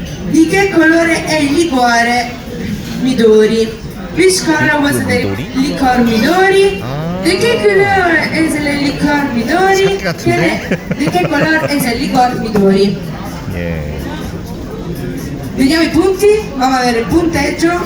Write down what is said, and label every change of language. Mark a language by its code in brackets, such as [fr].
[it] Di che colore è il liquore Midori? [en] Which color was the liquor Midori? [it] Di che colore è il liquor Midori? Di che colore è il liquor Midori? [ko] 예. [it] Vediamo i punti, [es] vamos a vedere [it] il punteggio.